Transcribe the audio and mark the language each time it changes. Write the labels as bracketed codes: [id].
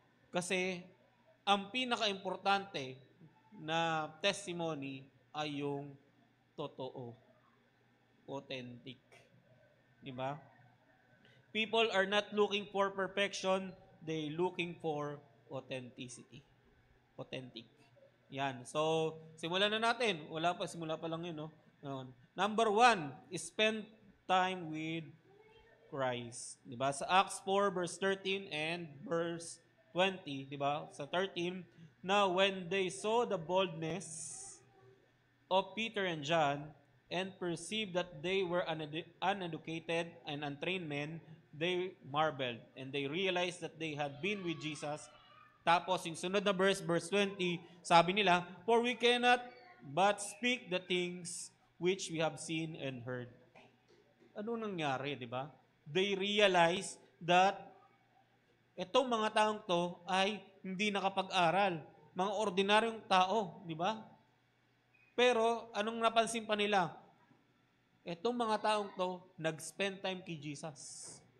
[tl] Kasi, ang pinaka-importante na testimony ay yung totoo. Authentic. Di ba? [en] People are not looking for perfection, they looking for authenticity. [tl] Authentic. Yan. So, simulan na natin. Simula pa lang yun, no? [en] Number 1, spend time with Christ. Diba? Sa Acts 4, verse 13 and verse 20, diba? Sa 13, now when they saw the boldness of Peter and John and perceived that they were uneducated and untrained men, they marveled and they realized that they had been with Jesus. [tl] Tapos, yung sunod na verse 20, sabi nila, [en] for we cannot but speak the things which we have seen and heard. [tl] Ano nangyari, di ba? [en] They realized that [tl] itong mga taong to ay hindi nakapag-aral. mga ordinaryong tao, di ba? Pero anong napansin pa nila? Etong mga taong to, nag-spend time kay Jesus.